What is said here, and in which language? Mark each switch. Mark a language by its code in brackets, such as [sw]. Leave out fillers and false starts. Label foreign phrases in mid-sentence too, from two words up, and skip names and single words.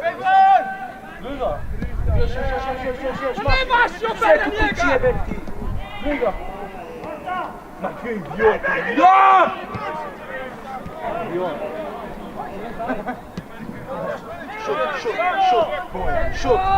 [hr] Ludo! Još! Ne baš, opet na njega! Svinga! [it] Ma che idiota! [hr] Ja! Šut!